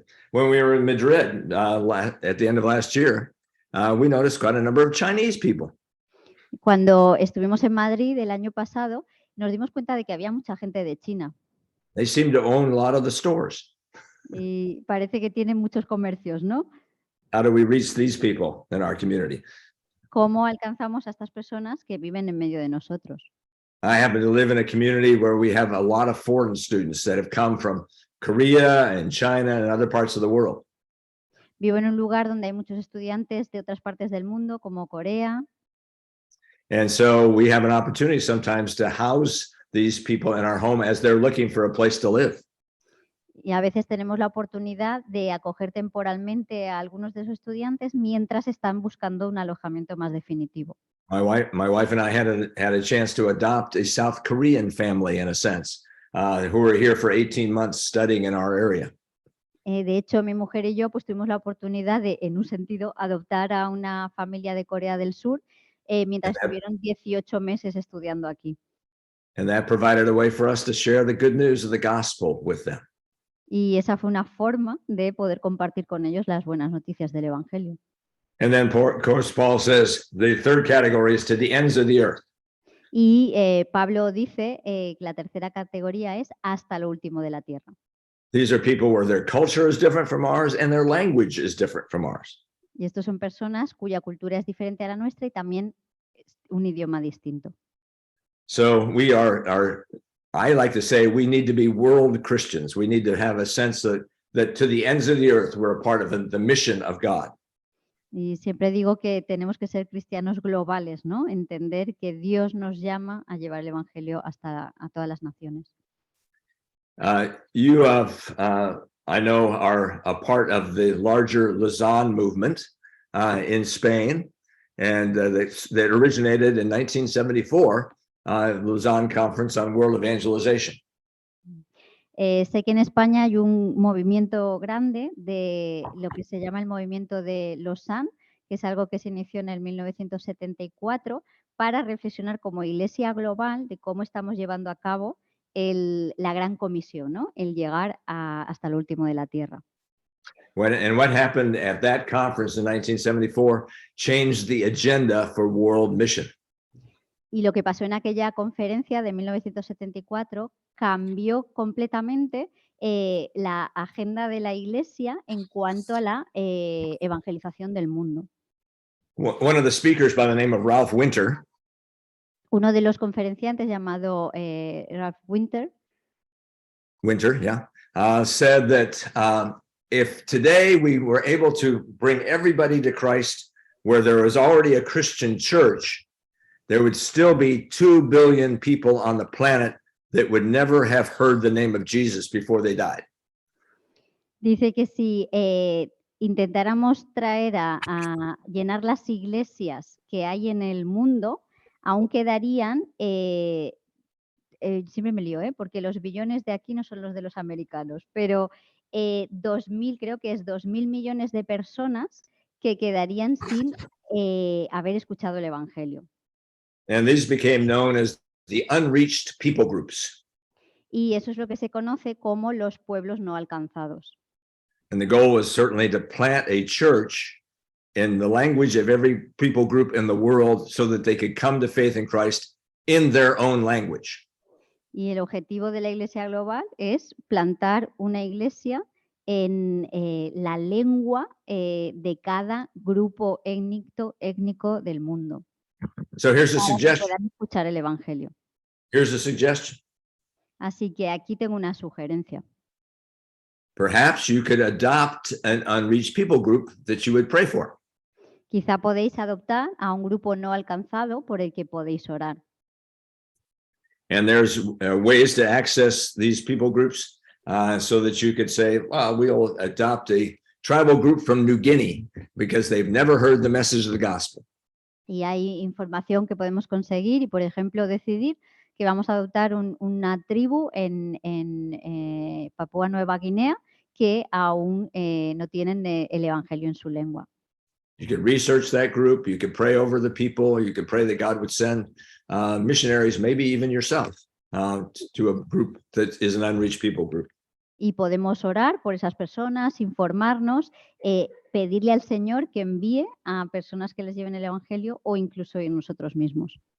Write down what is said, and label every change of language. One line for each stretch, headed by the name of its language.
English: when we were in Madrid at the end of last year, we noticed quite a number of Chinese people.
Spanish: Cuando estuvimos en Madrid el año pasado, nos dimos cuenta de que había mucha gente de China.
English: They seem to own a lot of the stores.
Spanish: Y parece que tienen muchos comercios, ¿no?
English: How do we reach these people in our community?
Spanish: ¿Cómo alcanzamos a estas personas que viven en medio de nosotros?
English: I happen to live in a community where we have a lot of foreign students that have come from Korea and China and other parts of the world.
Spanish: Vivo en un lugar donde hay muchos estudiantes de otras partes del mundo, como Corea.
English: And so we have an opportunity sometimes to house these people in our home as they're looking for a place to live.
Spanish: Y a veces tenemos la oportunidad de acoger temporalmente a algunos de esos estudiantes mientras están buscando un alojamiento más definitivo.
English: My wife and I had a chance to adopt a South Korean family in a sense, who were here for 18 months studying in our area.
Spanish: De hecho, mi mujer y yo pues tuvimos la oportunidad de, en un sentido, adoptar a una familia de Corea del Sur mientras estuvieron 18 meses estudiando aquí.
English: And that provided a way for us to share the good news of the gospel with them.
Spanish: Y esa fue una forma de poder compartir con ellos las buenas noticias del Evangelio.
English: And then, of course, Paul says the third category is to the ends of the earth.
Spanish: Y Pablo dice que la tercera categoría es hasta lo último de la tierra.
English: These are people where their culture is different from ours and their language is different from ours.
Spanish: Y estos son personas cuya cultura es diferente a la nuestra y también es un idioma distinto.
English: So we I like to say we need to be world Christians. We need to have a sense that to the ends of the earth, we're a part of the mission of God.
Spanish: Y siempre digo que tenemos que ser cristianos globales, ¿no? Entender que Dios nos llama a llevar el Evangelio hasta a todas las naciones.
English: You I know, are a part of the larger Lausanne movement in Spain, and that originated in 1974, Lausanne Conference on World Evangelization.
Spanish: Sé que en España hay un movimiento grande de lo que se llama el movimiento de Lausanne, que es algo que se inició en el 1974 para reflexionar como iglesia global de cómo estamos llevando a cabo la gran comisión, ¿no? El llegar hasta lo último de la tierra.
English: And what happened at that conference in 1974 changed the agenda for world mission.
Spanish: Y lo que pasó en aquella conferencia de 1974 cambió completamente la agenda de la Iglesia en cuanto a la evangelización del mundo.
English: One of the speakers by the name of Ralph Winter,
Spanish: Uno de los conferenciantes llamado Ralph Winter,
English: said that if today we were able to bring everybody to Christ where there was already a Christian church, there would still be 2 billion people on the planet that would never have heard the name of Jesus before they died.
Spanish: dice que si intentáramos traer a llenar las iglesias que hay en el mundo, aún quedarían, siempre me lío, porque los billones de aquí no son los de los americanos, pero 2.000, creo que es 2.000 millones de personas que quedarían sin haber escuchado el Evangelio.
English: And these became known as the unreached people groups.
Spanish: Y eso es lo que se conoce como los pueblos no alcanzados.
English: And the goal was certainly to plant a church in the language of every people group in the world so that they could come to faith in Christ in their own language.
Spanish: Y el objetivo de la Iglesia Global es plantar una iglesia en la lengua de cada grupo étnico del mundo.
English: So here's a
Spanish: Para que
English: suggestion.
Spanish: puedan escuchar el Evangelio.
English: Here's a suggestion.
Spanish: Así que aquí tengo una sugerencia.
English: Perhaps you could adopt an unreached people group that you would pray for.
Spanish: Quizá podéis adoptar a un grupo no alcanzado por el que podéis orar.
English: And there's ways to access these people groups so that you could say, well, we'll adopt a tribal group from New Guinea because they've never heard the message of the gospel.
Spanish: Y hay información que podemos conseguir y, por ejemplo, decidir que vamos a adoptar una tribu en Papúa Nueva Guinea que aún no tienen el Evangelio en su lengua.
English: You could research that group, you could pray over the people, you could pray that God would send missionaries, maybe even yourself, to a group that is an unreached people group.
Spanish: Y podemos orar por esas personas, informarnos, pedirle al Señor que envíe a personas que les lleven el Evangelio o incluso en nosotros mismos.